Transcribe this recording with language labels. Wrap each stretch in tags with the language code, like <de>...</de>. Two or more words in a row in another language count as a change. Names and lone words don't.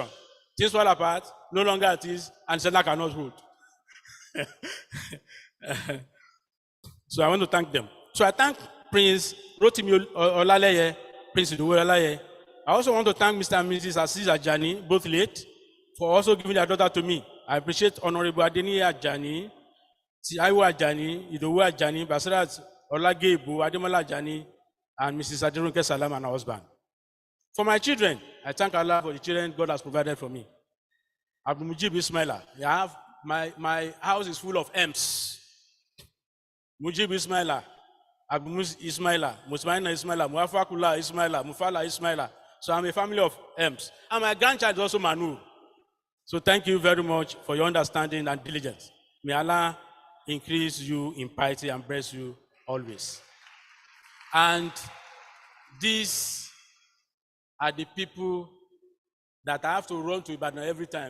<en>Things Fall Apart, No Longer It Is, and Senna Cannot Hold. So I want to thank them. So I thank Prince Rotimi Olaleye, Prince Idowu Olaleye. I also want to thank Mr. and Mrs. Aziz Ajani, both late, for also giving their daughter to me. I appreciate Honorable Adeni Ajani, Tiaiwo Ajani, Idowu Ajani, Basirat Olagebu, Ademola Ajani, and Mrs. Adirunke Salami and her husband. For my children, I thank Allah for the children God has provided for me. Abdul Ismaila. My house is full of M's. Mujib Ismaila, Abdul Ismaila, Musmaina Ismaila, Muafakula Ismaila, Mufala Ismaila. So I'm a family of M's. And my grandchild is also Manu. So thank you very much for your understanding and diligence. May Allah increase you in piety and bless you always. And these are the people that I have to run to Ibadan every time.</en>